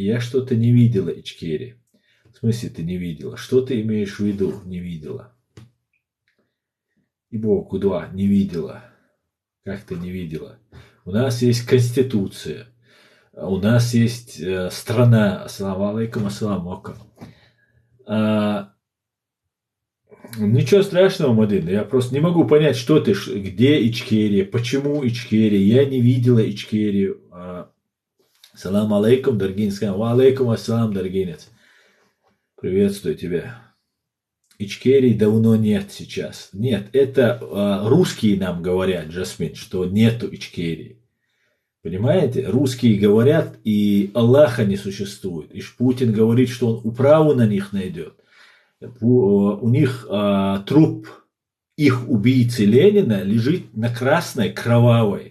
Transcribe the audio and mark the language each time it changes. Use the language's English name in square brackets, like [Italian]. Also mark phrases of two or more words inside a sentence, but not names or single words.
[Russian] Я что-то не видела Ичкерия. В смысле ты не видела? Что ты имеешь в виду не видела? Ибо куда не видела? Как ты не видела? У нас есть Конституция. У нас есть страна. [Arabic] السلام عليكم، السلام عليكم. [Russian] Ничего страшного, Мадина. Я просто не могу понять, что ты, где Ичкерия, почему Ичкерия. Я не видела Ичкерию. [Arabic] سلام عليكم، Даргинец. وعليكم السلام، Даргинец. [Russian] Приветствую тебя. Ичкерии давно нет сейчас. Нет, это русские нам говорят, Джасмин, что нету Ичкерии. Понимаете? Русские говорят, и Аллаха не существует. И Путин говорит, что он управу на них найдет. У них труп их убийцы Ленина лежит на красной, кровавой.